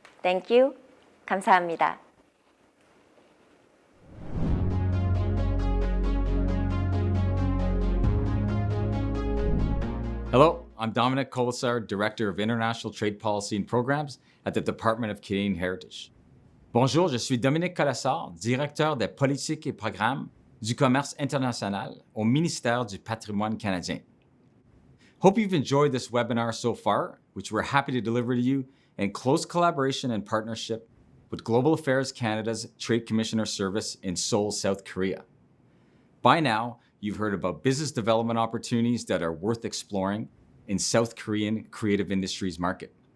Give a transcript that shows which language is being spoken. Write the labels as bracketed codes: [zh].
[en] Thank you. [ko] 감사합니다. [en] Hello, I'm Dominic Colasar, Director of International Trade Policy and Programs at the Department of Canadian Heritage. [fr] Bonjour, je suis Dominique Colasar, Directeur des politiques et programmes du commerce international au ministère du Patrimoine canadien. [en] Hope you've enjoyed this webinar so far, which we're happy to deliver to you in close collaboration and partnership with Global Affairs Canada's Trade Commissioner Service in Seoul, South Korea. By now, you've heard about business development opportunities that are worth exploring in South Korean creative industries market.